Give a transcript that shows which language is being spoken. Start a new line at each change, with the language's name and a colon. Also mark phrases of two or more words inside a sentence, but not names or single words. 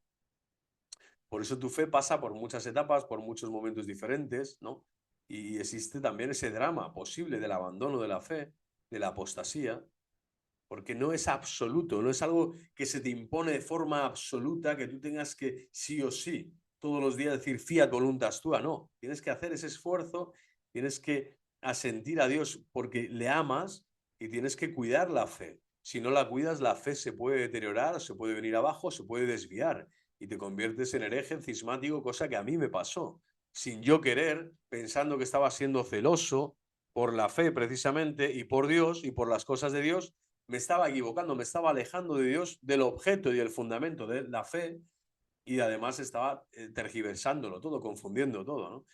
Spanish: Por eso tu fe pasa por muchas etapas, por muchos momentos diferentes, ¿no? Y existe también ese drama posible del abandono de la fe, de la apostasía, porque no es absoluto, no es algo que se te impone de forma absoluta, que tú tengas que sí o sí todos los días decir
Latin: fiat voluntas tua,
Spanish: no, tienes que hacer ese esfuerzo, tienes que asentir a Dios porque le amas y tienes que cuidar la fe. Si no la cuidas, la fe se puede deteriorar, se puede venir abajo, se puede desviar y te conviertes en hereje, en cismático, cosa que a mí me pasó. Sin yo querer, pensando que estaba siendo celoso por la fe precisamente y por Dios y por las cosas de Dios, me estaba equivocando, me estaba alejando de Dios, del objeto y del fundamento de la fe, y además estaba tergiversándolo todo, confundiendo todo, ¿no?